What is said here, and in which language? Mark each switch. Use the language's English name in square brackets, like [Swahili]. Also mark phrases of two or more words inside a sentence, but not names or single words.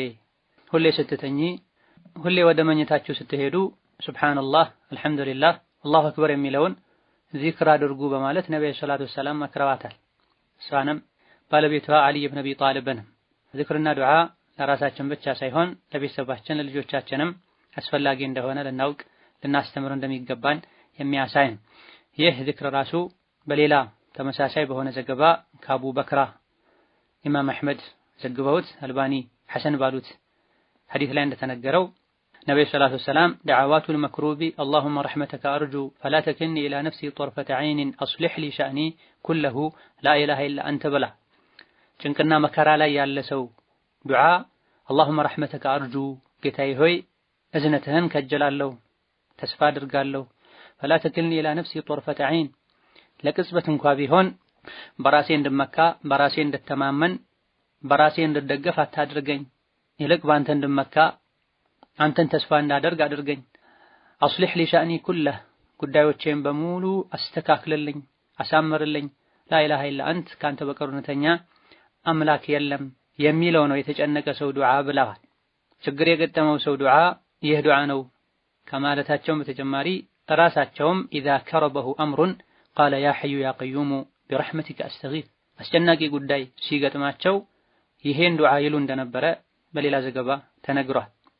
[Amharic] ሁሌ ስትተኚ ሁሌ ወደ መኝታችሁ ስትሄዱ [Arabic] سبحان الله الحمد لله الله أكبر [Amharic] የሚለውን ዚክር አድርጉ በማለት ነብዩ [Arabic] صلى الله عليه وسلم [Amharic] መክረዋታል። እሷንም ባለቤቷ አሊ ኢብኑ አቢ ጣሊብን ዚክርና ዱዓ ለራሳችን ብቻ ሳይሆን ለቤተሰባችን ለልጆቻችንም አስፈላጊ እንደሆነ ልናውቅ ልናስተምር እንደሚገባን የሚያሳይ ነው። ይህ ዚክር ራሱ በሌላ ተመሳሳይ በሆነ ዘገባ ከአቡ በክራ ኢማም አህመድ ዘግበውት አልባኒ ሐሰን ባሉት ሐዲስ ላይ እንደተነገረው ነብዩ [Arabic] صلى الله عليه وسلم دعوات المكروب اللهم رحمتك أرجو فلا تكلني إلى نفسي طرفة عين أصلح لي شأني كله لا إله إلا أنت بلا [Amharic] ጭንቅና መከራ ላይ ያለ ሰው ዱዓ [Arabic] اللهم رحمتك أرجو [Amharic] ጌታዬ ሆይ እዝነትህን ከጀላለሁ ተስፋ አድርጋለሁ [Arabic] فلا تكلني إلى نفسي طرفة [Amharic] عين ለቅጽበት እንኳ ቢሆን በራሴ እንድመካ በራሴ እንድተማመን በራሴ እንድደገፍ አታድርገኝ፣ ይልቅ ባንተ እንድመካ አንተን ተስፋ እንዳደርግ አድርገኝ። [Arabic] أصلح لي شأني كله [Amharic] ጉዳዮቼን በሙሉ አስተካክልልኝ አሳምርልኝ። [Arabic] لا إله إلا أنت [Amharic] ካንተ በቀር እውነተኛ አምላክ የለም የሚለው ነው የተጨነቀ ሰው ዱዓ ብለዋል። ችግር የገጠመው ሰው ዱዓ ይህ ዱዓ ነው ከማለታቸውም በተጨማሪ ራሳቸውም [Arabic] إذا كربه أمر قال يا حي يا قيوم برحمتك أستغيث [Amharic] አስጨናቂ ጉዳይ ሲገጥማቸው ይሄን ዱዓ ይሉ እንደነበረ በሌላ ዘገባ ተነግሯል።